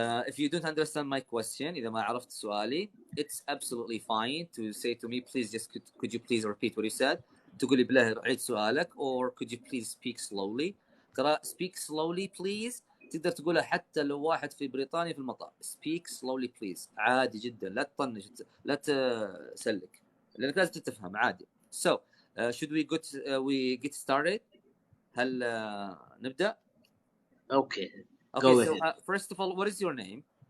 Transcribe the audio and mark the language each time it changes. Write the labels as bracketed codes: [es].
[en] If you don't understand my question [ar] إذا ما عرفت سؤالي [en] it's absolutely fine to say to me please just could you please repeat what you said. [ar] تقول لي بالله عيد سؤالك [en] or could you please speak slowly. [ar] ترى [en] speak slowly please [ar] تقدر تقولها حتى لو واحد في بريطانيا في المطار. [en] speak slowly please [ar] عادي جدا لا تطنش لا تسلك لأنك لازم تفهم عادي. [en] So should we get started؟ [ar] هل نبدأ؟ [en] Okay. Okay, so first of all, what is your name?